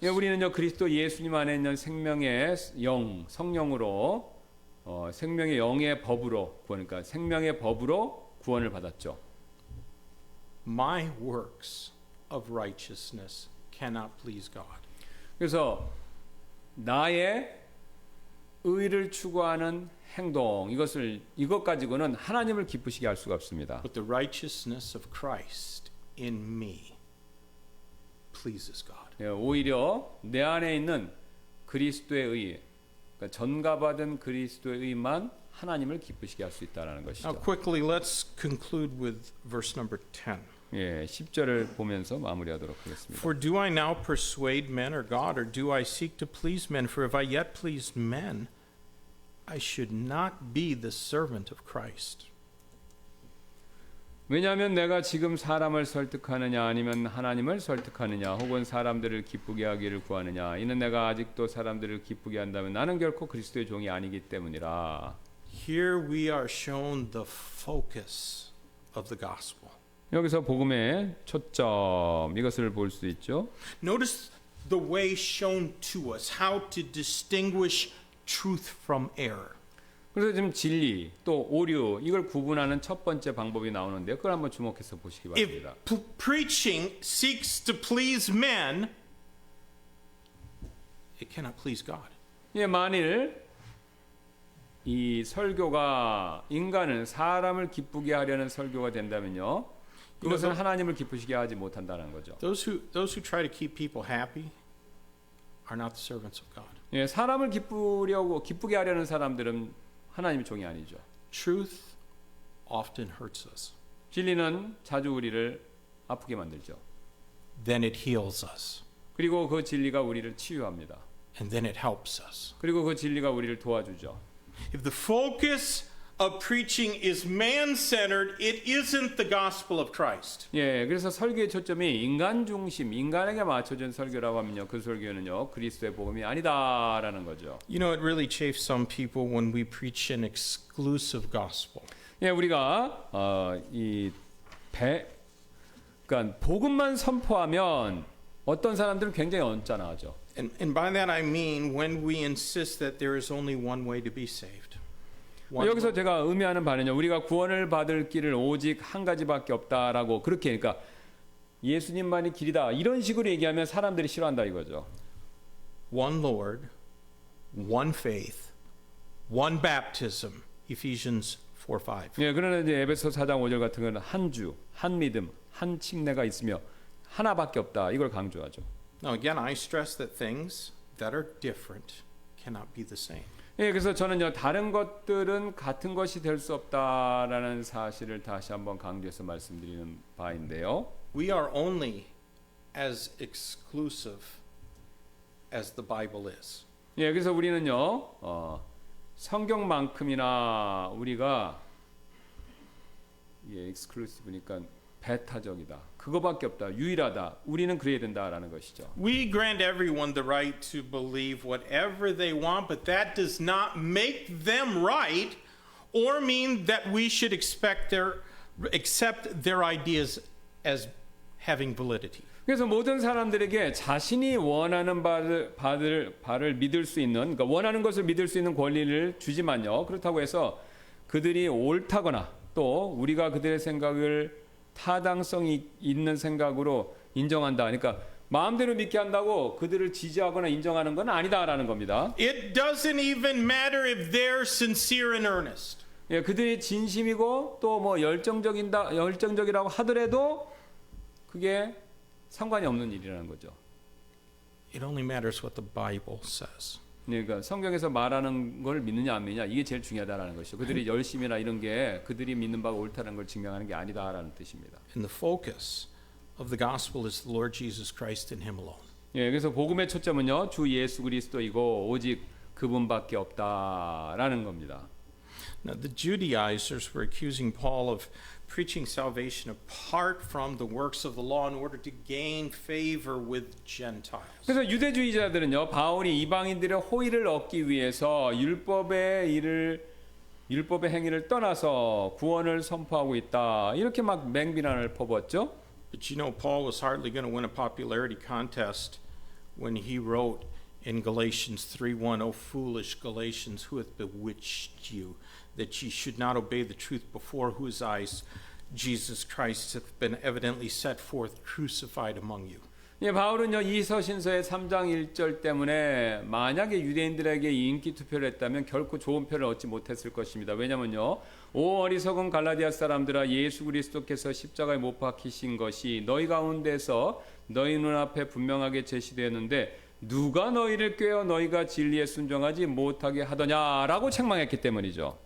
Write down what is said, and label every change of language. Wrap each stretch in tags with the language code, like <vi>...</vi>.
<ko>예, 우리는요 그리스도 예수님 안에 있는 생명의 영, 성령으로 생명의 영의 법으로 그러니까 생명의 법으로 구원을 받았죠.</ko> <en>My works of righteousness cannot please God.</en> <ko>그래서 나의 의를 추구하는 행동 이것 가지고는 하나님을 기쁘시게 할 수가 없습니다.</ko> <en>But the righteousness of Christ in me pleases God.</en> <ko>예, 오히려 내 안에 있는 그리스도의 의, 그러니까 전가받은 그리스도의 의만 하나님을 기쁘시게 할 수 있다라는 것이죠.</ko> <en>Now quickly let's conclude with verse number 10.</en> <ko>예, 10절을 보면서 마무리하도록 하겠습니다.</ko> <en>For do I now persuade men or God, or do I seek to please men? For if I yet pleased men, I should not be the servant of Christ.</en> <ko>왜냐하면 내가 지금 사람을 설득하느냐 아니면 하나님을 설득하느냐 혹은 사람들을 기쁘게 하기를 구하느냐 이는 내가 아직도 사람들을 기쁘게 한다면 나는 결코 그리스도의 종이 아니기 때문이라.</ko> <en>Here we are shown the focus of the gospel.</en> <ko>여기서 복음의 초점 이것을 볼 수 있죠.</ko> <en>Notice the way shown to us, how to distinguish truth from error.</en> <ko>그래서 지금 진리 또 오류 이걸 구분하는 첫 번째 방법이 나오는데요. 그걸 한번 주목해서 보시기</ko> <en>If</en> <ko>바랍니다.</ko> <en>preaching seeks to please men, it cannot please God.</en> <ko>예, 만일 이 설교가 사람을 기쁘게 하려는 설교가 된다면요. 그것은 하나님을 기쁘시게 하지 못한다는 거죠.</ko> <en>Those who try to keep people happy are not the servants of God.</en> <ko>예, 사람을 기쁘게 하려는 사람들은 하나님의 종이 아니죠.</ko> <en>Truth often hurts us.</en> <ko>진리는 자주 우리를 아프게 만들죠.</ko> <en>Then it heals us.</en> <ko>그리고 그 진리가 우리를 치유합니다.</ko> <en>And then it helps us.</en> <ko>그리고 그 진리가 우리를 도와주죠.</ko> <en>If the focus of preaching is man-centered, it isn't the gospel of Christ.</en> <ko>예, 그래서 설교의 초점이 인간 중심, 인간에게 맞춰진 설교라고 하면요, 그 설교는요 그리스도의 복음이 아니다라는 거죠.</ko> <en>You know, it really chafes some people when we preach an exclusive gospel.</en> <ko>예, 우리가 그러니까 복음만 선포하면 어떤 사람들은 굉장히 언짢아하죠.</ko> <en>And by that I mean when we insist that there is only one way to be saved.</en> <ko>여기서 제가 의미하는 바는요, 우리가 구원을 받을 길을 오직 한 가지밖에 없다라고 그렇게 그러니까 예수님만이 길이다 이런 식으로 얘기하면 사람들이 싫어한다 이거죠.</ko> <en>One Lord, one faith, one baptism. Ephesians 4:5.</en> <ko>예, 그러나 이제 에베소 4장 5절 같은 경우는 한 주, 한 믿음, 한 칙내가 있으며 하나밖에 없다 이걸 강조하죠.</ko> <en>Now again, I stress that things that are different cannot be the same.</en> <ko>예, 그래서 저는요 다른 것들은 같은 것이 될 수 없다라는 사실을 다시 한번 강조해서 말씀드리는 바인데요.</ko> <en>We are only as exclusive as the Bible is.</en> <ko>예, 그래서 우리는요 성경만큼이나 우리가 exclusive니까 배타적이다. 그거밖에 없다. 유일하다. 우리는 그래야 된다라는 것이죠.</ko> <en>We grant everyone the right to believe whatever they want, but that does not make them right or mean that we should accept their ideas as having validity.</en> <ko>그래서 모든 사람들에게 자신이 원하는 바를 믿을 수 있는, 그러니까 원하는 것을 믿을 수 있는 권리를 주지만요. 그렇다고 해서 그들이 옳다거나 또 우리가 그들의 생각을 타당성이 있는 생각으로 인정한다. 그러니까 마음대로 믿게 한다고 그들을 지지하거나 인정하는 건 아니다라는 겁니다.</ko> <en>It doesn't even matter if they're sincere and earnest.</en> <ko>예, 그들이 진심이고 또 뭐 열정적이라고 하더라도 그게 상관이 없는 일이라는 거죠.</ko> <en>It only matters what the Bible says.</en> <ko>그러니까 성경에서 말하는 걸 믿느냐 안 믿느냐 이게 제일 중요하다라는 것이죠. 그들이 열심이나 이런 게 그들이 믿는 바가 옳다는 걸 증명하는 게 아니다라는 뜻입니다.</ko> <en>And the focus of the gospel is the Lord Jesus Christ and him alone.</en> <ko>예, 그래서 복음의 초점은요, 주 예수 그리스도이고 오직 그분밖에 없다라는 겁니다.</ko> <en>Now, the Judaizers were accusing Paul of preaching salvation apart from the works of the law in order to gain favor with Gentiles.</en> <ko>그래서 유대주의자들은요, 바울이 이방인들의 호의를 얻기 위해서 율법의 행위를 떠나서 구원을 선포하고 있다. 이렇게 막 맹비난을 퍼붓죠.</ko> <en>But you know, Paul was hardly going to win a popularity contest when he wrote in Galatians 3:1, "O foolish Galatians, who hath bewitched you, that ye should not obey the truth, before whose eyes Jesus Christ hath been evidently set forth crucified among you."</en> <ko>예, 바울은요, 이 서신서의 3장 1절 때문에 만약에 유대인들에게 인기 투표를 했다면 결코 좋은 표를 얻지 못했을 것입니다. 왜냐면요, 오 어리석은 갈라디아 사람들아, 예수 그리스도께서 십자가에 못 박히신 것이 너희 가운데서 너희 눈앞에 분명하게 제시되었는데 누가 너희를 꾀어 너희가 진리에 순종하지 못하게 하더냐라고 책망했기 때문이죠.</ko>